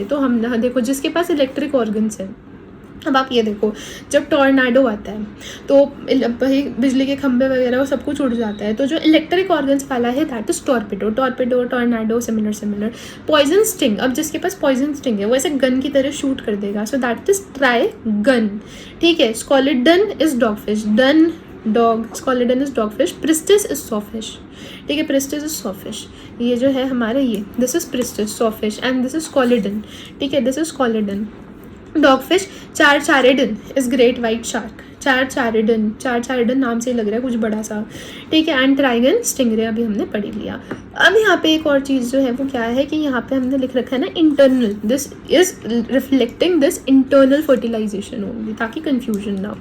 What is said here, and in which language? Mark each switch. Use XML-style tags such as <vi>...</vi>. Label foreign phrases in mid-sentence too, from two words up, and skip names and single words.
<hi>तो हम देखो जिसके पास</hi> <en>electric organs</en> <hi>हैं, अब आप ये देखो जब टॉर्नाडो आता है तो बिजली के खंभे वगैरह वो सब कुछ उड़ जाता है, तो जो</hi> <en>electric organs</en> <hi>वाला है</hi> <en>that is torpedo, tornado similar. poison sting,</en> <hi>अब जिसके पास</hi> <en>poison sting</en> <hi>है वो ऐसे गन की तरह शूट कर देगा,</hi> <en>so that is Trygon.</en> <hi>ठीक है,</hi> <en>Scoliodon is dogfish, done dog, Scoliodon is dogfish, Pristis is sawfish.</en> <hi>ठीक है,</hi> <en>Pristis is sawfish,</en> <hi>ये जो है हमारा ये</hi> <en>this is Pristis sawfish and this is Scoliodon.</en> <hi>ठीक है,</hi> <en>this is Scoliodon dogfish. Carcharodon is great white shark,</en> <hi>चारिडन नाम से लग रहा है कुछ बड़ा सा। ठीक है,</hi> <en>and Trygon stingray</en> <hi>अभी हमने पढ़ लिया। अब यहाँ पे एक और चीज़ जो है वो क्या है कि यहाँ पे हमने लिख रखा है ना</hi> <en>internal, this is reflecting this internal fertilization only,</en> <hi>ताकि कन्फ्यूजन ना हो।</hi>